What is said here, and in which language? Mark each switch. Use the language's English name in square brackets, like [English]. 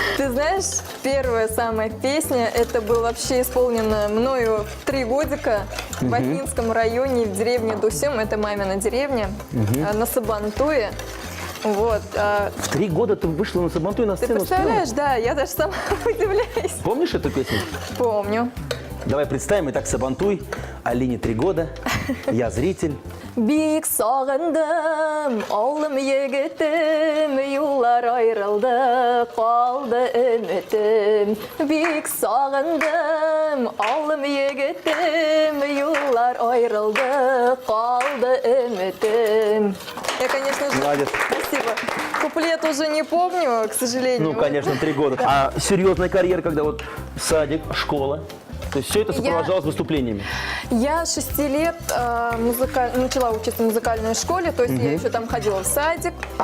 [Russian] Ты знаешь, первая самая песня, это было вообще исполнено мною в 3 годика в Афинском районе, в деревне Дусем, это мамина деревня, на Сабантуе. Вот. В 3 года ты вышла на Сабантуй на Ты сцену. представляешь, да, я даже сама удивляюсь. Помнишь эту песню? Помню. Давай представим, итак, Сабантуй, Алине 3 года, я зритель. [Tatar] Бик сағындым, ауылым егетім, юллар айрылды, қалды үмітім. Бик сағындым, ауылым егетім, юллар айрылды, қалды үмітім. [Russian] Я, конечно же, Молодец. спасибо. Куплет уже не помню, к сожалению. Ну, конечно, 3 года. А серьезная карьера, когда вот садик, школа? То есть все это сопровождалось выступлениями? Я с 6 лет начала учиться в музыкальной школе, то есть я еще там ходила в садик.